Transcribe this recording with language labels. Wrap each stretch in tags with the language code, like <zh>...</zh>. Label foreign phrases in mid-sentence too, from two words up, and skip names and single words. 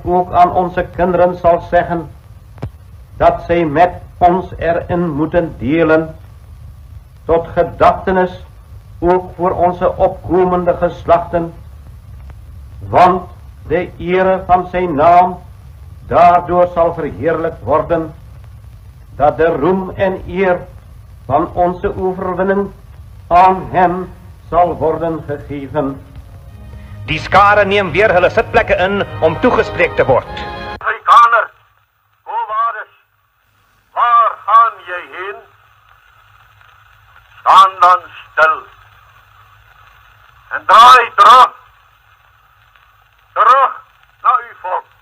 <nl>ook aan onze kinderen zal zeggen, dat zij met ons erin moeten delen, tot gedachtenis ook voor onze opkomende geslachten, want de ere van zijn naam daardoor zal verheerlijkt worden, dat de roem en eer van onze overwinning aan hem zal worden gegeven.</nl> <af>Die skare neem weer hulle sitplekke in om toegespreek te word. Afrikaner, Koolwaardes, waar gaan jy heen? Staan dan stil en draai terug na uw volk.</af>